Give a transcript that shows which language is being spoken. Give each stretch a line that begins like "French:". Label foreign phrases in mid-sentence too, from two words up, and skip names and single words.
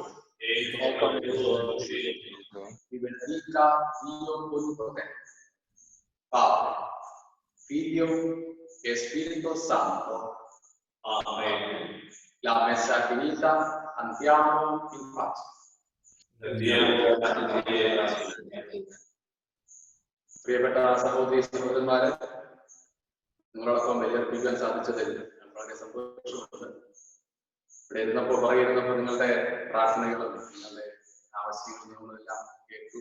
Italian: E con il tuo spirito. Vi benedica Dio Onnipotente, Padre, Figlio e Spirito Santo. Amen. La messa è finita, andiamo in pace.
Malayalam: പ്രിയപ്പെട്ട സഹോദരി സഹോദരന്മാരെ, നിങ്ങളോടൊപ്പം ബലിയർപ്പിക്കാൻ സാധിച്ചതിൽ ഞാൻ വളരെ സന്തോഷമുണ്ട്. ഇവിടെ ഇരുന്നപ്പോൾ പറയുന്നപ്പോൾ നിങ്ങളുടെ പ്രാർത്ഥനകളും നിങ്ങളുടെ ആവശ്യങ്ങളും നമ്മളെല്ലാം കേട്ടു.